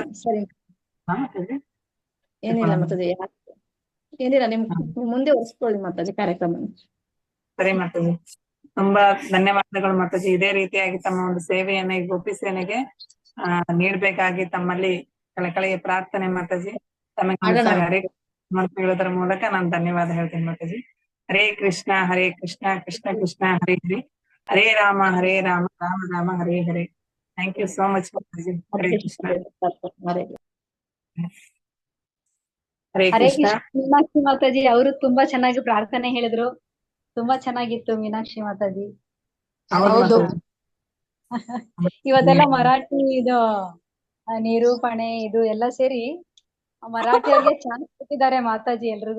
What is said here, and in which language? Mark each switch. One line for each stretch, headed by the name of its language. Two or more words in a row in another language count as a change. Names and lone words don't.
Kannada: ಸರಿ, ಏನಿಲ್ಲ ಮಾತಾಜಿ, ಏನಿಲ್ಲ, ನಿಮ್ ಮುಂದೆ ಒರೆಸ್ಕೊಳ್ಳಿ ಮಾತಾಜಿ ಕಾರ್ಯಕ್ರಮ. ಸರಿ ಮಾತಾಜಿ, ತುಂಬಾ ಧನ್ಯವಾದಗಳು ಮಾತಾಜಿ. ಇದೇ ರೀತಿಯಾಗಿ ತಮ್ಮ ಒಂದು ಸೇವೆಯನ್ನ ಈ ಗೋಪಿ ಸೇನೆಗೆ ನೀಡ್ಬೇಕಾಗಿ ತಮ್ಮಲ್ಲಿ ಕಳಕಳಿಯ ಪ್ರಾರ್ಥನೆ ಮಾತಾಜಿ. ತಮಗೆ ಹರೇ ಅಂತ ಹೇಳೋದ್ರ ಮೂಲಕ ನಾನು ಧನ್ಯವಾದ ಹೇಳ್ತೀನಿ ಮಾತಾಜಿ.
Sanskrit: ಹರೇ ಕೃಷ್ಣ ಕೃಷ್ಣ ಕೃಷ್ಣ ಹರೇ ಹರೇ, ಹರೇ ರಾಮ ರಾಮ ರಾಮ ಹರೇ ಹರೇ.
English: thank you so much
Kannada: ಮಾತಾಜಿ. ಹರೇ ಕೃಷ್ಣ. ಹರೇ ಹರೇ ಕೃಷ್ಣ. ಕೃಷ್ಣ. ಮೀನಾಕ್ಷಿ ಮಾತಾಜಿ ಅವರು ತುಂಬಾ ಚೆನ್ನಾಗಿ ಪ್ರಾರ್ಥನೆ ಹೇಳಿದ್ರು. ತುಂಬಾ ಚೆನ್ನಾಗಿತ್ತು ಮೀನಾಕ್ಷಿ ಮಾತಾಜಿ. ಹೌದು. ಇವತ್ತೆಲ್ಲ ಮರಾಠಿ ಇದು ನಿರೂಪಣೆ ಇದು ಎಲ್ಲ ಸೇರಿ ಮರಾಠಿಯವ್ರಿಗೆ ಚಾನ್ಸ್ ಕೊಟ್ಟಿದ್ದಾರೆ ಮಾತಾಜಿ ಎಲ್ರಿಗೂ.